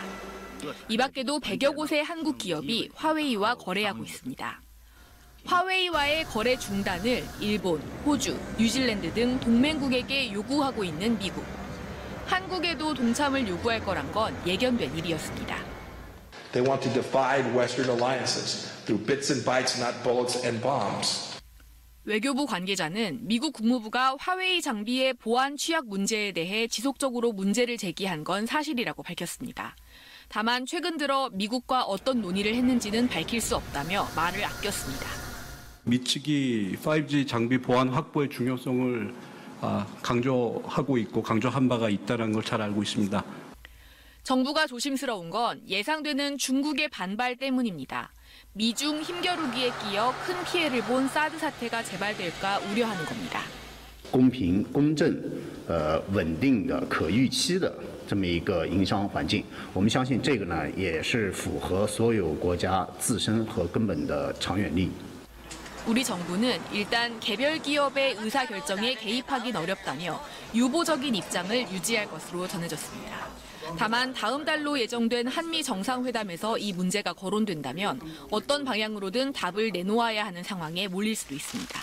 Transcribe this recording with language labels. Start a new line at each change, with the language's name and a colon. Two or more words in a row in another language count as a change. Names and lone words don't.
Korean: 이 밖에도 100여 곳의 한국 기업이 화웨이와 거래하고 있습니다. 화웨이와의 거래 중단을 일본, 호주, 뉴질랜드 등 동맹국에게 요구하고 있는 미국. 한국에도 동참을 요구할 거란 건 예견된 일이었습니다.
English: They want to divide Western alliances through bits and bytes, not bullets and bombs.
Korean: 외교부 관계자는 미국 국무부가 화웨이 장비의 보안 취약 문제에 대해 지속적으로 문제를 제기한 건 사실이라고 밝혔습니다. 다만 최근 들어 미국과 어떤 논의를 했는지는 밝힐 수 없다며 말을 아꼈습니다. 미 측이 5G 장비 보안 확보의 중요성을 강조하고 있고 강조한 바가 있다는 걸 잘 알고 있습니다. 정부가 조심스러운 건 예상되는 중국의 반발 때문입니다. 미중 힘겨루기에 끼어 큰 피해를 본 사드 사태가 재발될까 우려하는 겁니다.
Chinese: 公平、公正、稳定的、可预期的这么一个营商环境，我们相信这个呢也是符合所有国家自身和根本的长远利益。
Korean: 우리 정부는 일단 개별 기업의 의사결정에 개입하긴 어렵다며 유보적인 입장을 유지할 것으로 전해졌습니다. 다만 다음 달로 예정된 한미 정상회담에서 이 문제가 거론된다면 어떤 방향으로든 답을 내놓아야 하는 상황에 몰릴 수도 있습니다.